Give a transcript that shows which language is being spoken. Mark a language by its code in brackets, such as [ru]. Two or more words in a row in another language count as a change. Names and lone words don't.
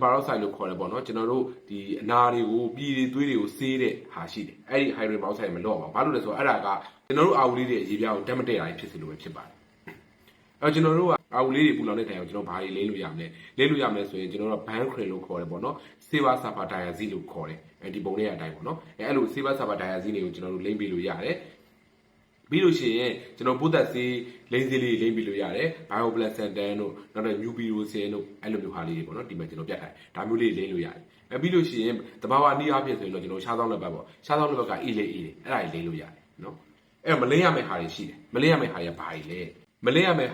[my] peroxide လို့ခေါ်တယ်ပေါ့နော်ကျွန်တော်တို့ဒီအနာတွေကိုပြည်တွေသွေးတွေကိုဆေးတဲ့ဟာရှိတယ်အဲ့ဒီ [en] hydrogen peroxide [my] မလုပ်ရပါဘူးဘာလို့လဲဆိုတော့အဲ့ဒါကကျွန်တော်တို့အာဝူလေးတွေရေပြားကိုဓာတ်မတည့်တာဖြစ်စေလို့ပဲဖြစ်ပါတယ်အဲ့ကျွန်တော်တို့ကအာဝူလေးတွေပူလောင်တဲ့တိုင်အောင်ကျွန်တော်ဘာတွေလိမ့်လို့ရမလဲလိမ့်လို့ရမလဲဆိုရင်ကျွန်တော်တို့က Bancrin လို့ခေါ်တယ်ပေါ့နော် [en] Silver sulfur diazine [my] လို့ခေါ်တယ်ဒီ ပုံလေးအတိုင်းပေါ့နော်အဲ့လို [en] Silver sulfur diazine [my] တွေကိုကျွန်တော်တို့လိမ့်ပေးလို့ရတယ်ပြီးလို့ရှိရင်ကျွန်တော်ပိုးသက်ဆေးလိမ့်ဆေးလေးလိမ့်ပြီးလို့ရတယ် Bioplacentan တို့နောက်တော့ Nubirosin တို့အဲ့လိုမျိုးဟာလေးတွေပေါ့နော်ဒီမှာကျွန်တော်ပြတ်ထားတယ်ဒါမျိုးလေးလိမ့်လို့ရတယ်ပြီး လို့ရှိရင်တဘာဝနီးအားဖြင့်ဆိုရင်တော့ကျွန်တော်ရှားဆောင်လက်ပတ်ပေါ့ရှားဆောင်လက်ပတ်ကအေးလေအေးတယ်အဲ့ဒါကြီးလိမ့်လို့ရတယ်နော်အဲ့မလိမ့်ရမယ့်ဟာတွေရှိတယ်မလိမ့်ရမယ့်ဟာတွေကဘာတွေလဲမလိမ့်ရမယ့်